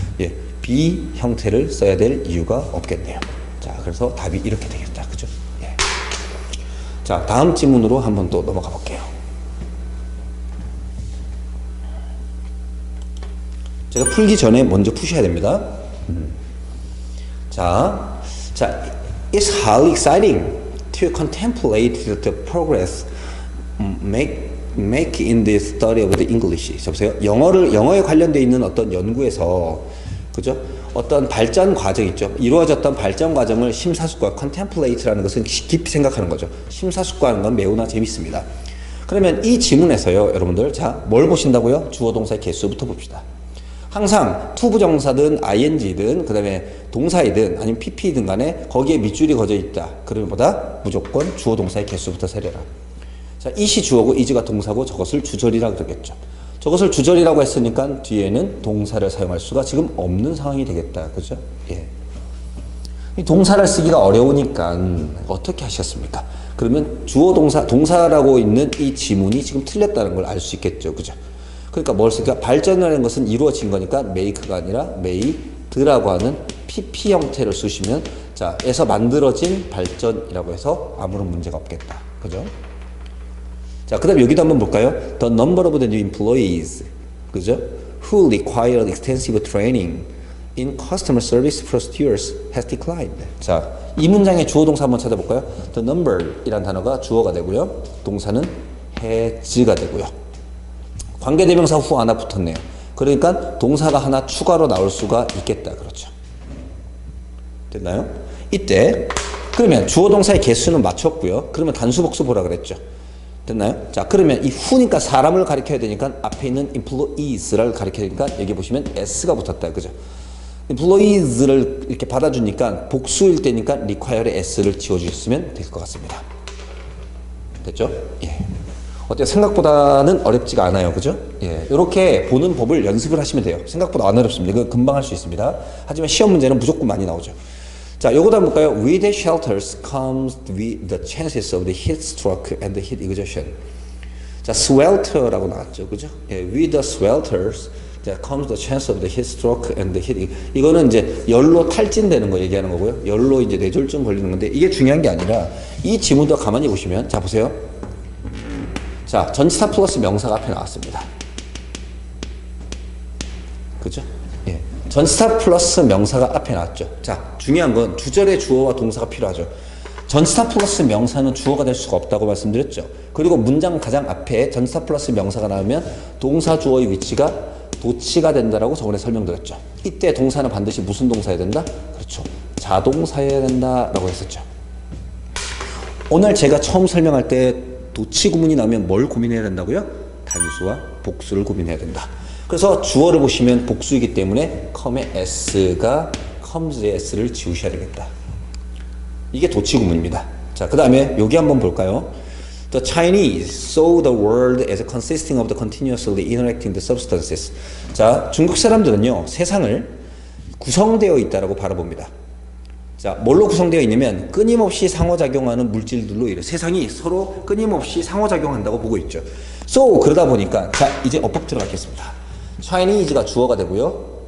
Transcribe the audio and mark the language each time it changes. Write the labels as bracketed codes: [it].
[ko] 예, be 형태를 써야 될 이유가 없겠네요. 자, 그래서 답이 이렇게 되겠다. 그죠? 예. 자, 다음 지문으로 한번 또 넘어가 볼게요. 제가 풀기 전에 먼저 푸셔야 됩니다. [en] 자, it's highly exciting to contemplate the progress make in the study of the English. [ko] 자, 보세요. 영어에 관련되어 있는 어떤 연구에서, 그죠? 어떤 발전 과정 있죠. 이루어졌던 발전 과정을 심사숙고하, contemplate라는 것은 깊이 생각하는 거죠. 심사숙고하는 건 매우나 재밌습니다. 그러면 이 지문에서요, 여러분들, 자, 뭘 보신다고요? 주어 동사의 개수부터 봅시다. 항상 투부정사든 ing든 그 다음에 동사이든 아니면 pp든 간에 거기에 밑줄이 그어져 있다. 그러면 보다 무조건 주어 동사의 개수부터 세려라. 자, it이 주어고 is가 동사고 저것을 주절이라 그러겠죠. 저것을 주절이라고 했으니까 뒤에는 동사를 사용할 수가 지금 없는 상황이 되겠다. 그죠? 예. 이 동사를 쓰기가 어려우니까 어떻게 하셨습니까? 그러면 주어 동사라고 있는 이 지문이 지금 틀렸다는 걸 알 수 있겠죠. 그죠? 그러니까 뭘 쓸까? 발전이라는 것은 이루어진 거니까 make가 아니라 made라고 하는 pp 형태를 쓰시면, 자, 에서 만들어진 발전이라고 해서 아무런 문제가 없겠다. 그죠? 자, 그 다음 여기도 한번 볼까요? [en] The number of the new employees, [ko] 그죠? [en] Who required extensive training in customer service procedures has declined. [ko] 자, 이 문장의 주어 동사 한번 찾아볼까요? The number 이란 단어가 주어가 되고요. 동사는 has가 되고요. 관계대명사 후 하나 붙었네요. 그러니까 동사가 하나 추가로 나올 수가 있겠다. 그렇죠. 됐나요? 이때 그러면 주어 동사의 개수는 맞췄고요. 그러면 단수 복수 보라 그랬죠. 됐나요? 자, 그러면 이 후니까 사람을 가리켜야 되니까 앞에 있는 employees를 가리켜야 되니까 여기 보시면 s가 붙었다. 그죠? employees를 이렇게 받아주니까 복수일 때니까 require에 s를 지워주셨으면 될 것 같습니다. 됐죠? 예. 어때요? 생각보다는 어렵지가 않아요. 그죠? 예. 이렇게 보는 법을 연습을 하시면 돼요. 생각보다 안 어렵습니다. 이거 금방 할 수 있습니다. 하지만 시험 문제는 무조건 많이 나오죠. 자, 요거도 한번 볼까요? [en] With the shelters comes with the chances of the heat stroke and the heat exhaustion. [ko] 자, swelter라고 나왔죠. 그죠? 예. [en] With the swelters comes the chance of the heat stroke and the heat. [ko] 이거는 이제 열로 탈진되는 거 얘기하는 거고요. 열로 이제 뇌졸중 걸리는 건데, 이게 중요한 게 아니라 이 지문도 가만히 보시면, 자, 보세요. 자, 전치사 플러스 명사가 앞에 나왔습니다. 그죠? 예. 전치사 플러스 명사가 앞에 나왔죠. 자, 중요한 건 주절의 주어와 동사가 필요하죠. 전치사 플러스 명사는 주어가 될 수가 없다고 말씀드렸죠. 그리고 문장 가장 앞에 전치사 플러스 명사가 나오면 동사 주어의 위치가 도치가 된다라고 저번에 설명드렸죠. 이때 동사는 반드시 무슨 동사여야 된다? 그렇죠. 자동사여야 된다라고 했었죠. 오늘 제가 처음 설명할 때 도치 구문이 나오면 뭘 고민해야 된다고요? 단수와 복수를 고민해야 된다. 그래서 주어를 보시면 복수이기 때문에 come의 s가 comes의 s를 지우셔야 되겠다. 이게 도치 구문입니다. 자, 그 다음에 여기 한번 볼까요? [en] The Chinese saw the world as consisting of the continuously interacting the substances. [ko] 자, 중국 사람들은요, 세상을 구성되어 있다라고 바라봅니다. 자, 뭘로 구성되어 있냐면 끊임없이 상호작용하는 물질들로 이래 세상이 서로 끊임없이 상호작용한다고 보고 있죠. So 그러다 보니까 자 이제 어법 들어가겠습니다. Chinese가 주어가 되고요.